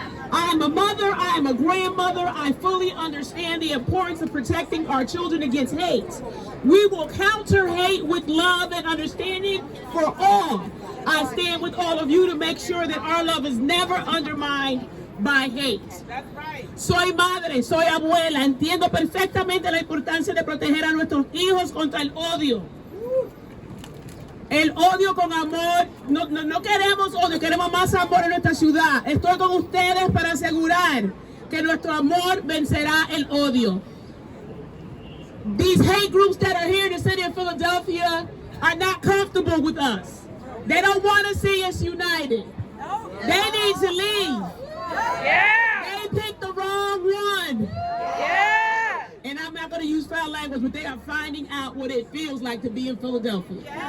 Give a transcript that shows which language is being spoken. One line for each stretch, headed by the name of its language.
English: I am a mother, I am a grandmother, I fully understand the importance of protecting our children against hate. We will counter hate with love and understanding for all. I stand with all of you to make sure that our love is never undermined by hate.
Spanish: Soy madre, soy abuela, entiendo perfectamente la importancia de proteger a nuestros hijos contra el odio. El odio con amor, no queremos odio, queremos más amor en nuestra ciudad. Estoy con ustedes para asegurar que nuestro amor vencerá el odio.
English: These hate groups that are here in the city of Philadelphia are not comfortable with us. They don't want to see us united. They need to leave. They picked the wrong one. And I'm not going to use foul language, but they are finding out what it feels like to be in Philadelphia.